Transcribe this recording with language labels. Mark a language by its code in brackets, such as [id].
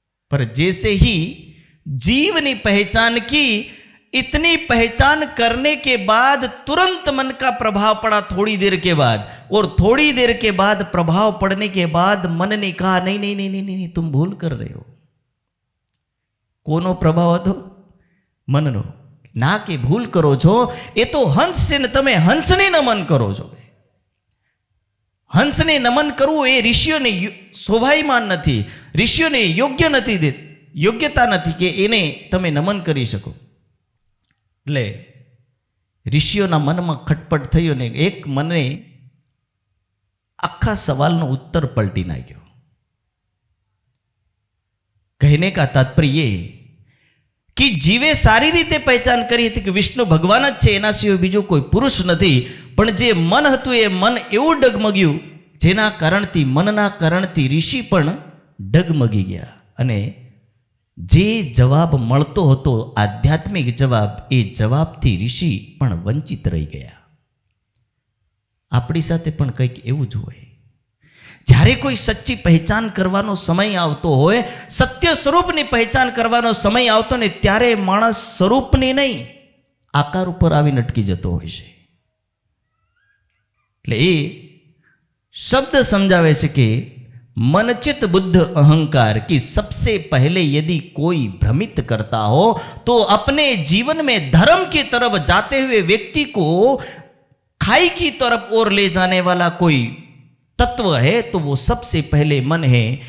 [hi] पर जैसे ही जीव ने पहचान की, इतनी पहचान करने के बाद तुरंत मन का प्रभाव पड़ा थोड़ी देर के बाद, और थोड़ी देर के बाद प्रभाव पड़ने के बाद मन ने कहा नहीं नहीं नहीं नहीं नहीं, तुम भूल कर रहे हो। [gu] कोनो प्रभाव હતો? मनનો। ना के भूल करो छो, ये तो हंस से न तमे हंसने नमन करो छो। हंसने नमन करવું એ ઋષિઓને શોભાયમાન નથી, ઋષિઓને યોગ્ય નથી, યોગ્યતા નથી કે એને તમે નમન કરી શકો। એટલે ઋષિઓના મનમાં ખટપટ થયો ને એક મને આખા સવાલનો ઉત્તર પલટી નાખ્યો। [hi] कहने का तात्पर्य ये कि [gu] જીવે સારી રીતે પહેચાન કરી હતી કે વિષ્ણુ ભગવાન જ છે, એના સિવાય બીજો કોઈ પુરુષ નથી. પણ જે મન હતું એ મન એવું ડગમગ્યું જેના કારણથી, મનના કારણથી ઋષિ પણ ડગમગી ગયા. અને જે જવાબ મળતો હતો આધ્યાત્મિક જવાબ, એ જવાબથી ઋષિ પણ વંચિત રહી ગયા. આપણી સાથે પણ કંઈક એવું જ હોય. જ્યારે કોઈ સચ્ચી પહેચાન કરવાનો સમય આવતો હોય, સત્ય સ્વરૂપની પહેચાન કરવાનો સમય આવતો ને, ત્યારે માણસ સ્વરૂપની નહીં આકાર ઉપર આવીને અટકી જતો હોય છે. એટલે એ શબ્દ સમજાવે છે કે [hi] मनचित बुद्ध अहंकार कि सबसे पहले यदि कोई भ्रमित करता हो तो अपने जीवन में धर्म की तरफ जाते हुए व्यक्ति को खाई की तरफ ओर ले जाने वाला कोई तत्व है तो वो सबसे पहले मन है.